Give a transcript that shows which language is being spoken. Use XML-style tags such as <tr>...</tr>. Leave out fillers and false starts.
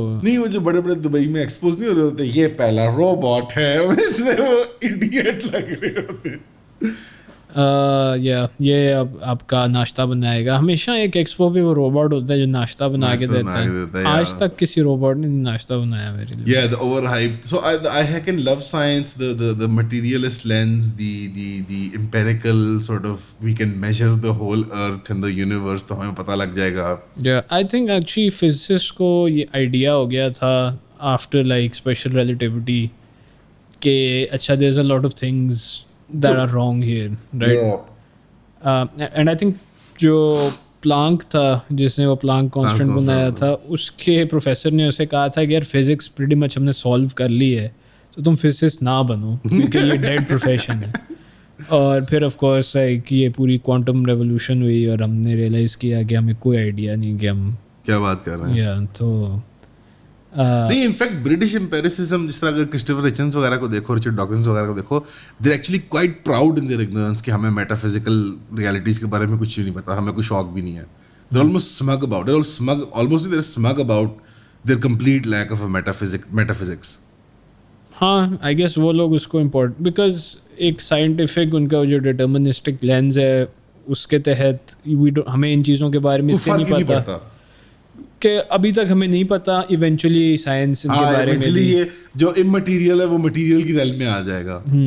<ur>نہیں, وہ جو بڑے بڑے دبئی میں ایکسپوز نہیں ہو رہے ہوتے, یہ پہلا روبوٹ ہے, وہ ایڈیٹ لگ رہے ہوتے. یہ اب آپ کا ناشتہ بنائے گا. ہمیشہ ایک ایکسپو پہ وہ روبوٹ ہوتا ہے جو ناشتہ بنا کے دیتا ہے. آج تک کسی روبوٹ نے ناشتہ بنایا میرے لیے.</ur> <en>Yeah, the overhyped. So I can love science, the materialist lens, the empirical sort of, we can measure the whole earth and the universe,</en> <ur>تو ہمیں پتہ لگ جائے گا.</ur> <en>Yeah, I think actually physicists</en> <ur>کو یہ آئیڈیا ہو گیا تھا</ur> <en>after like special relativity</en> <ur>کہ اچھا</ur> <en>there's a lot of things that are wrong here, right? And I think</en> <ur>جو پلانک تھا جس نے وہ پلانک کانسٹنٹ بنایا تھا, اس کے پروفیسر نے اسے کہا تھا کہ یار فزکس پریٹی مچ ہم نے سالو کر لی ہے, تو تم فزسسٹ نہ بنو کیونکہ یہ ڈیڈ پروفیشن ہے. اور پھر آف کورس کہ یہ پوری کوانٹم ریولیوشن ہوئی اور ہم نے ریئلائز کیا کہ ہمیں کوئی آئیڈیا نہیں کہ ہم کیا بات کر رہے ہیں. تو نہیں, انفیکٹ برٹش امپیریسزم, جس طرح اگر کرسٹوفر ہچنس وغیرہ کو دیکھو, رچرڈ ڈاکنس وغیرہ کو دیکھو,</ur> <en>they actually quite proud in their ignorance</en> <ur>کہ ہمیں میٹا فزیکل ریالٹیز کے بارے میں کچھ نہیں پتا, ہمیں کوئی شوق بھی نہیں ہے.</ur> <en>They're almost smug about it. They're smug about their complete lack of a metaphysics.</en> <ur>ہاں</ur> <en>I guess</en> <ur>وہ لوگ اس کو امپورٹ, بیکاز ایک سائنٹیفک ان کا جو ڈٹرمنسٹک لینز ہے اس کے تحت ہمیں ان چیزوں کے بارے میں اس سے نہیں پتا کہ ابھی تک ہمیں نہیں پتا. ایونچولی سائنس ان کے بارے میں یہ جو امٹیریل ہے وہ مٹیریل کی ریل میں آ جائے گا.</ur>